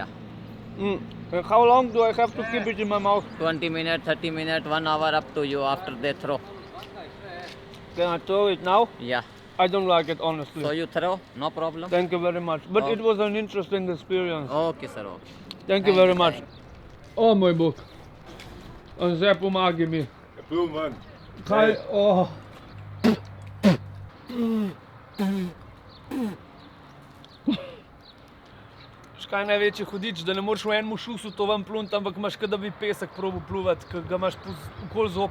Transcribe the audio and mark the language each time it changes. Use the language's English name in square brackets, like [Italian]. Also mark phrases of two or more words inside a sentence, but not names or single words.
[English] And how long do I have to keep it in my mouth? 20 minutes, 30 minutes, 1 hour up to you after they throw. Can I throw it now? Yeah. I don't like it, honestly. So you throw, no problem. Thank you very much. But Oh. it was an interesting experience. Okay, sir. Okay. Thank you very much. Thank you. [Slovenian] O moj bog. Zdaj pomagaj mi. Plul ven. Kaj? Oh. Škaj je največji hudič, da ne moreš v enem šusu to ven plunt, ampak imaš kot da bi pesek probil pluvati, ker ga imaš okoli zob.